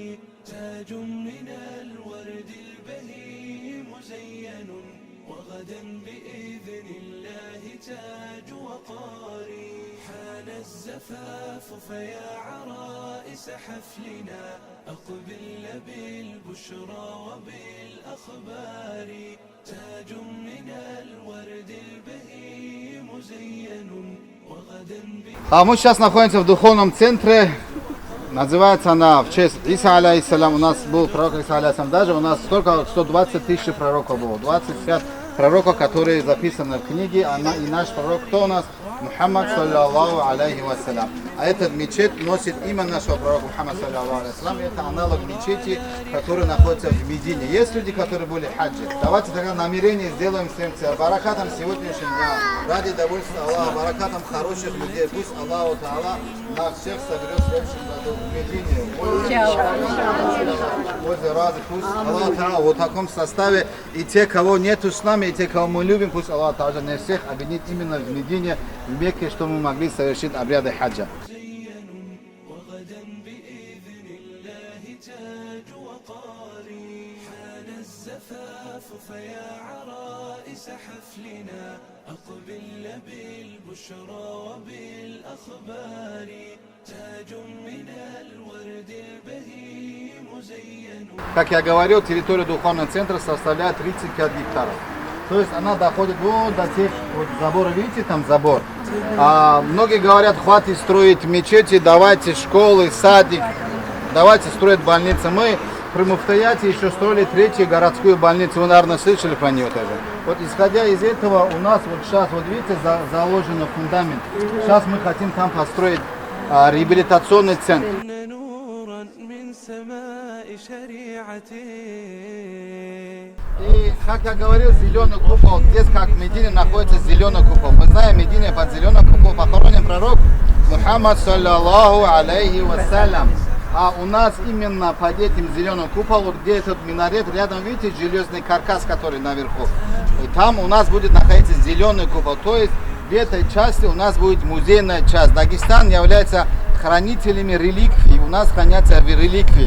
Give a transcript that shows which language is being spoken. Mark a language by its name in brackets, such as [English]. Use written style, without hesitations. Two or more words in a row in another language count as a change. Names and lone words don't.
[Arabic] تاج من الورد البهي مزين وغدا بإذن الله تاج وقار حان الزفاف فيا عرائس حفلنا أقبل بالبشرى وبالأخبار تاج من الورد البهي مزين وغدا [Russian] Мы сейчас находимся в духовном центре. Называется она в честь Иса алейхиссалям. У нас был пророк Иса алейхиссалям. Даже у нас столько 120 тысяч пророков было. 25 пророков, которые записаны в книге. И наш пророк кто у нас? [Arabic] Мухаммад صلى الله عليه وسلم. [Russian] А этот мечеть носит имя нашего пророка Мухаммада [Arabic] صلى الله عليه وسلم. [Russian] Это аналог мечети, который находится в Медине. Есть люди, которые были хаджи. Давайте тогда намерение сделаем всем баракатом сегодняшнего дня. Ради довольства Аллаха, баракатом хороших людей. Пусть [Arabic] الله تعالى [Russian] нас всех соберет в следующем году в Медине. Возле Рады. Пусть [Arabic] الله تعالى [Russian] в таком составе. И те, кого нету с нами, и те, кого мы любим, пусть [Arabic] الله تعالى [Russian] не всех объединит именно в Медине, в Мекке, чтобы мы могли совершить обряды хаджа. [Arabic] فيا عرائس حفلنا أقبل بالبشرى وبالأخبار تاج من الورد البهي مزين. [Russian] Как я говорил, территория духовного центра составляет 35 гектаров. То есть она доходит вот до тех вот забора, видите, там забор. Многие говорят, хватит строить мечети, давайте школы, садик, давайте строить больницы. Мы при Муфтаяте еще строили третью городскую больницу, вы, наверное, слышали про нее тоже. Вот исходя из этого, у нас вот сейчас, вот видите, заложен фундамент. Сейчас мы хотим там построить реабилитационный центр. И, как я говорил, зеленый купол, здесь, как в Медине, находится зеленый купол. Мы знаем, в Медине под зеленый купол похоронен пророк Мухаммад [Arabic] صلى الله عليه وسلم. [Russian] А у нас именно под этим зеленым куполом, где этот минарет, рядом, видите, железный каркас, который наверху. И там у нас будет находиться зеленый купол. То есть в этой части у нас будет музейная часть. Дагестан является хранителями реликвий. У нас хранятся реликвии.